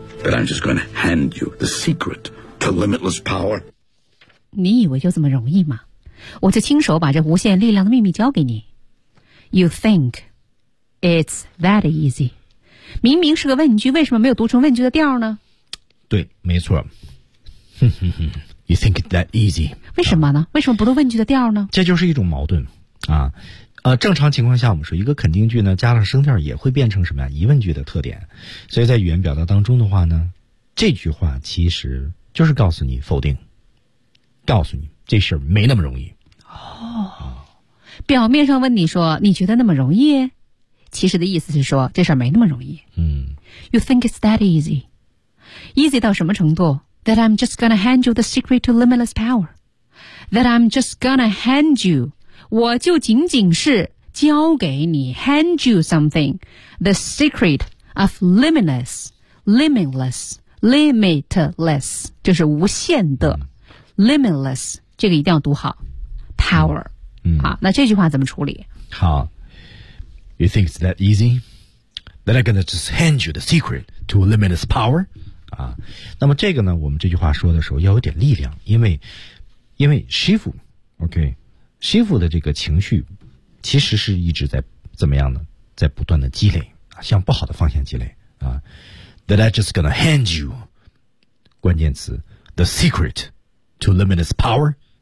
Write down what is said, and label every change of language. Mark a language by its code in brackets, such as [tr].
[en] That I'm just going to hand you the secret to limitless power? [zh] 你以为就这么容易吗？我就亲手把这无限力量的秘密交给你。 [en] You think it's that easy? [zh] 明明是个问句，为什么没有读成问句的调呢？对，没错。” [en] You think it's that easy? [zh] 为什么呢？为什么不读问句的调呢？这就是一种矛盾啊！正常情况下，我们说一个肯定句呢，加上声调也会变成什么呀？疑问句的特点。所以在语言表达当中的话呢，这句话其实就是告诉你否定，告诉你这事儿没那么容易。哦，表面上问你说你觉得那么容易，其实的意思是说这事儿没那么容易。嗯 [en] ，You think it's that easy? Easy [zh] 到什么程度？ [en] That I'm just gonna hand you the secret to limitless power. That I'm just gonna hand you. [zh] 我就仅仅是交给你 [en] hand you something. The secret of limitless, [zh] 就是无限的 [en] limitless. [zh] 这个一定要读好 power. 好，那这句话怎么处理？好 [en] ，You think it's that easy? That I'm gonna just hand you the secret to limitless power? [zh] 啊，那么这个呢，我们这句话说的时候要有点力量，因为师傅 ，OK， 师傅的这个情绪其实是一直在怎么样呢？在不断的积累啊，向不好的方向积累啊。 [en] That I just gonna hand you， 关键词 the secret to limitless power，